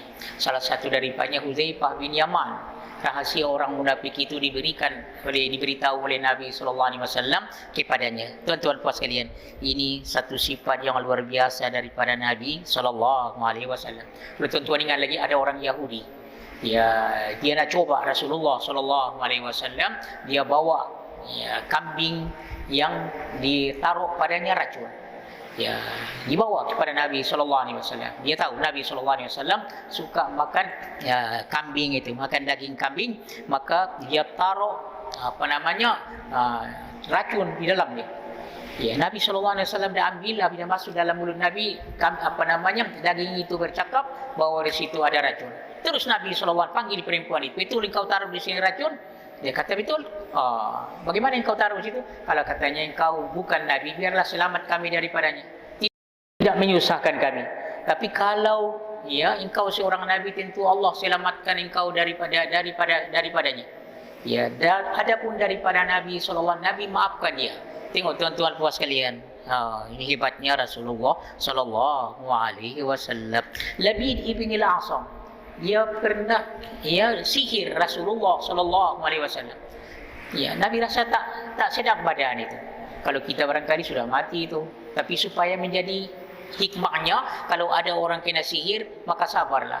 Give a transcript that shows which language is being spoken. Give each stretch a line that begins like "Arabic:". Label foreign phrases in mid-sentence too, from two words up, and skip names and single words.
Malay: Salah satu daripadanya Huzaifah bin Yaman. Rahasia orang munafik itu diberitahu oleh Nabi
Arabic: صلى الله عليه وسلم
Malay: kepadanya. Tuan-tuan puan sekalian, ini satu sifat yang luar biasa daripada Nabi
Arabic: صلى الله عليه وسلم.
Malay: Kalau tuan-tuan ingat lagi, ada orang Yahudi. Dia nak coba Rasulullah
Arabic: صلى الله عليه وسلم,
Malay: dia bawa kambing yang ditaruh padanya racun. Dibawa kepada Nabi
Arabic: صلى الله عليه وسلم.
Malay: Dia tahu Nabi
Arabic: صلى الله عليه وسلم
Malay: suka makan kambing itu, makan daging kambing, maka dia taruh racun di dalamnya. Nabi
Arabic: صلى الله عليه وسلم
Malay: dah ambil, bila masuk dalam mulut Nabi, daging itu bercakap bahawa di situ ada racun. Terus Nabi
Arabic: صلى الله عليه وسلم
Malay: panggil perempuan itu, "Betul engkau taruh di sini racun?" Dia kata, "Betul." Bagaimana engkau taruh di situ? Kalau katanya engkau bukan Nabi, biarlah selamat kami daripadanya. Tidak menyusahkan kami. Tapi kalau engkau seorang Nabi, tentu Allah selamatkan engkau daripadanya. Dan adapun daripada Nabi
Arabic: صلى الله عليه وسلم,
Malay: Nabi maafkan dia. Tengok tuan-tuan puas sekalian. Ini hebatnya Rasulullah
Arabic: صلى الله عليه وسلم.
Malay: Labid ibn al-Asam, dia pernah sihir Rasulullah
Arabic: صلى الله عليه وسلم.
Malay: Nabi rasa tak sedap badan itu. Kalau kita barangkali sudah mati itu, tapi supaya menjadi hikmahnya, kalau ada orang kena sihir, maka sabarlah.